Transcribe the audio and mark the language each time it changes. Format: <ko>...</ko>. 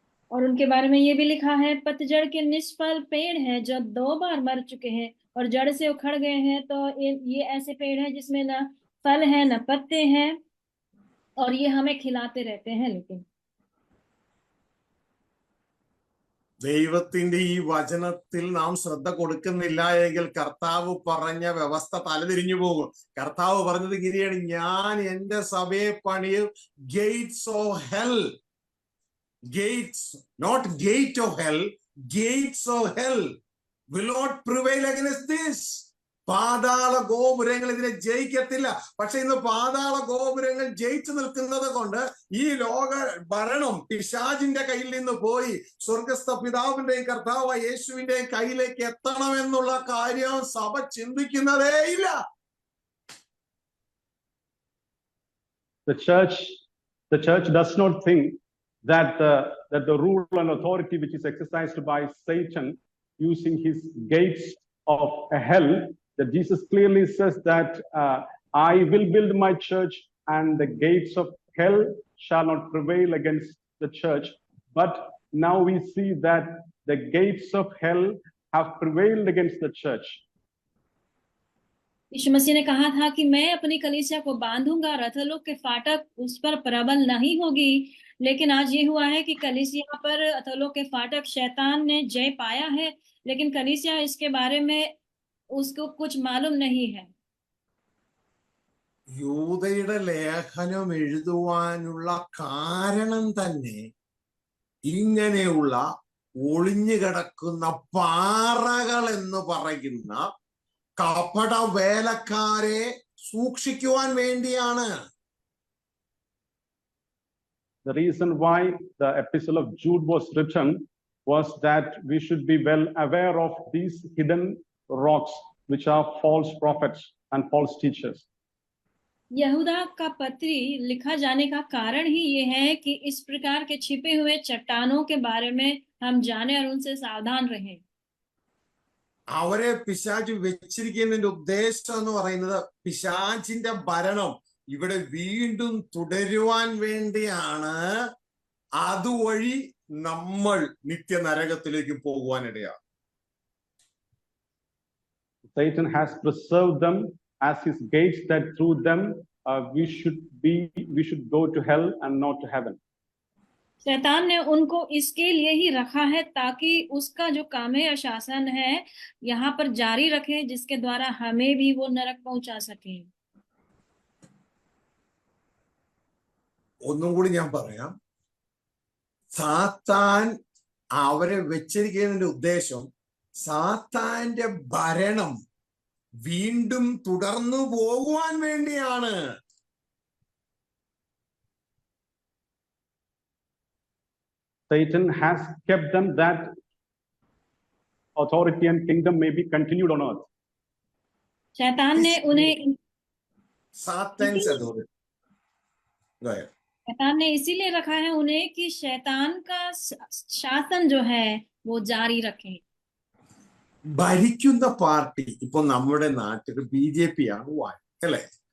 <hi>और उनके बारे में ये भी लिखा है, पतझड़ के निष्फल पेड़ हैं जो 2 बार मर चुके हैं और जड़ से उखड़ गए हैं। तो ये ऐसे पेड़ हैं जिसमें न फल है न पत्ते हैं, और ये हमें खिलाते रहते हैं। लेकिन</hi> <ml>ദൈവത്തിന്റെ ഈ വചനത്തിൽ നാം ശ്രദ്ധ കൊടുക്കുന്നില്ല എങ്കിൽ കർത്താവ് പറഞ്ഞ വ്യവസ്ഥ തലതിരിഞ്ഞു പോകും. കർത്താവ് പറഞ്ഞത് ഇങ്ങനെയാണ്, ഞാൻ എന്റെ സഭയെ പണിയും</ml> <en>Gates of hell, gates, not gate of hell, gates of hell will not prevail against this.</en> <ml>പാതാള ഗോപുരങ്ങൾ ഇതിനെ ജയിക്കത്തില്ല. പക്ഷെ ഇന്ന് പാതാള ഗോപുരങ്ങൾ ജയിച്ചു നിൽക്കുന്നത് കൊണ്ട് ഈ ലോക ഭരണം പിശാചിന്റെ കയ്യിൽ നിന്ന് പോയി സ്വർഗസ്ഥ പിതാവിന്റെയും കർത്താവ് യേശുവിന്റെയും കയ്യിലേക്ക് എത്തണമെന്നുള്ള കാര്യം സഭ ചിന്തിക്കുന്നതേ ഇല്ല.</ml> <en>The church does not think that the rule and authority which is exercised by Satan using his gates of hell, that Jesus clearly says that I will build my church and the gates of hell shall not prevail against the church. But now we see that the gates of hell have prevailed against the church.</en> <hi>यीशु मसीह ने कहा था कि मैं अपनी कलीसिया को बांधूंगा, रथलोक के फाटक उस पर प्रबल नहीं होगी। लेकिन आज ये हुआ है कि कलीसिया पर अथलोक के फाटक शैतान ने जय पाया है, लेकिन कलीसिया इसके बारे में उसको कुछ मालूम नहीं है।</hi> <ml>യൂദയുടെ ലേഖനം എഴുതുവാനുള്ള കാരണം തന്നെ ഇങ്ങനെയുള്ള ഒളിഞ്ഞു കിടക്കുന്ന പാറകൾ എന്ന് പറയുന്ന കപട വേലക്കാരെ സൂക്ഷിക്കുവാൻ വേണ്ടിയാണ്.</ml> <en>The reason why the epistle of Jude was written was that we should be well aware of these hidden rocks which are false prophets and false teachers.</en> <hi>यहूदा का पत्री लिखा जाने का कारण ही ये है कि इस प्रकार के छिपे हुए चट्टानों के बारे में हम जाने और उनसे सावधान रहें।</hi> <ml>അവരെ പിശാച് വെച്ചിരിക്കുന്നതിന്റെ ഉദ്ദേശം എന്ന് പറയുന്നത് പിശാചിന്റെ ഭരണം ഇവിടെ വീണ്ടും തുടരുവാൻ വേണ്ടിയാണ്. അതുവഴി നമ്മൾ നിത്യനരകത്തിലേക്ക് പോകുവാനിടയാണ്.</ml> <en>Satan has preserved them as his gates, that through them we should go to hell and not to heaven.</en> <hi>शैतान ने उनको इसके लिए ही रखा है ताकि उसका जो काम है या शासन है यहाँ पर जारी रखे, जिसके द्वारा हमें भी वो नरक पहुंचा सके।</hi> <ml>ഒന്നും കൂടി ഞാൻ പറയാം. സാത്താൻ അവരെ വെച്ചിരിക്കുന്നതിന്റെ ഉദ്ദേശം സാത്താന്റെ ഭരണം വീണ്ടും തുടർന്നു പോകുവാൻ വേണ്ടിയാണ്.</ml> <en>Satan has kept them that authority and kingdom may be continued on earth.</en> <hi>शैतान ने उन्हें</hi> <en>Satan's authority. Go ahead.</en> <hi>शैतान ने इसीलिए रखा है उन्हें कि शैतान का शासन जो है वो जारी रखे।</hi> <ml>ഭരിക്കുന്ന പാർട്ടി ഇപ്പൊ നമ്മുടെ നാട്ടിൽ BJP ആണ് അല്ലെ?</ml>